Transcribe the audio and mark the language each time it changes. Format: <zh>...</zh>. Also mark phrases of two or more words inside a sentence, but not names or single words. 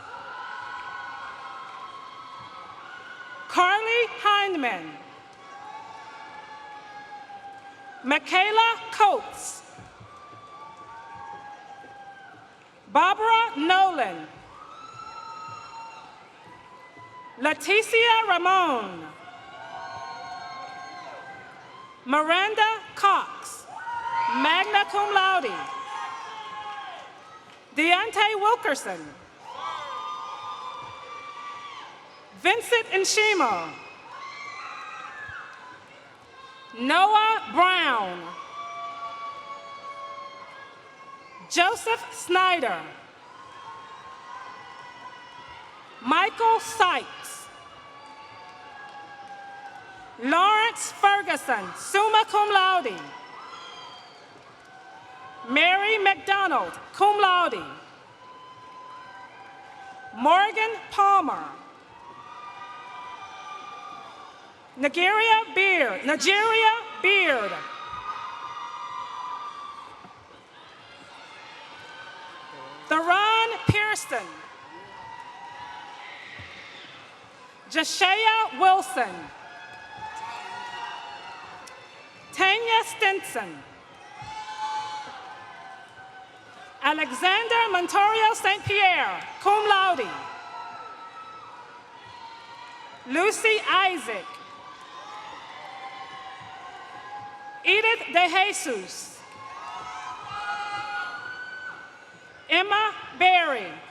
<en>Carly Hindman. Michaela Coates. Barbara Nolan. Leticia Ramon. Miranda Cox,</en> <la>magna cum laude.</la> <en>Deontay Wilkerson. Vincent Nshima. Noah Brown. Joseph Snyder. Michael Sykes. Lawrence Ferguson,</en> <la>summa cum laude.</la> <en>Mary McDonald,</en> <la>cum laude.</la> <en>Morgan Palmer. Nigeria Beard. Theron Pearson. Jashaya Wilson. Tanya Stinson. Alexander Montorio St. Pierre,</en> <la>cum laude.</la> <en>Lucy Isaac. Edith De Jesus. Emma Berry.</en>